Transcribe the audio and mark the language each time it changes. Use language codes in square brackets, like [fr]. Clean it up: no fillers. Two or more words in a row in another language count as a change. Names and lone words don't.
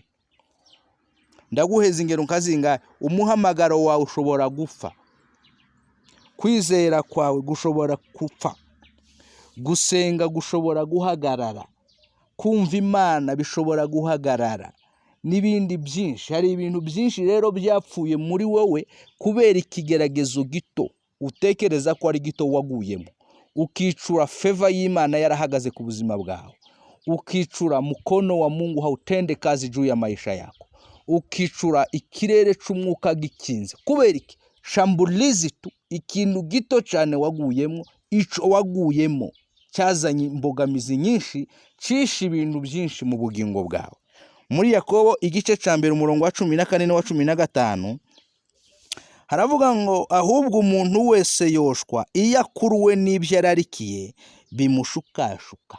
[rn] Ndaguheza ingero nkazinga. Umuhamagaro wawe ushobora gupfa, kwizera kwawe gushobora gupfa, gusenga gushobora guhagarara, kumva Imana bishobora guhagarara, n'ibindi byinshi. Hari ibintu byinshi rero byapfuye muri wowe kubera ikigeragezo gito utekereza ko ari gito waguyemo, ukicura favor y'Imana yarahagaze ku buzima bwawe, ukicura [sw] mkono wa Mungu hautende kazi juu ya maisha yako, [rn] ukicura ikirere c'umwuka gikinze. Kubera iki? [sw] Shambulizi tu, [rn] ikintu gito cyane waguyemo, ico waguyemo cyazanye imbogamizi nyinshi, cisha ibintu byinshi mu bugingo bwawe. Muri Yakobo igice ca mbere umurongo wa 14 n'uwa 15 haravuga ngo ahubwo umuntu wese yoshwa iyo akuruwe n'ibyo yararikiye bimushukashuka.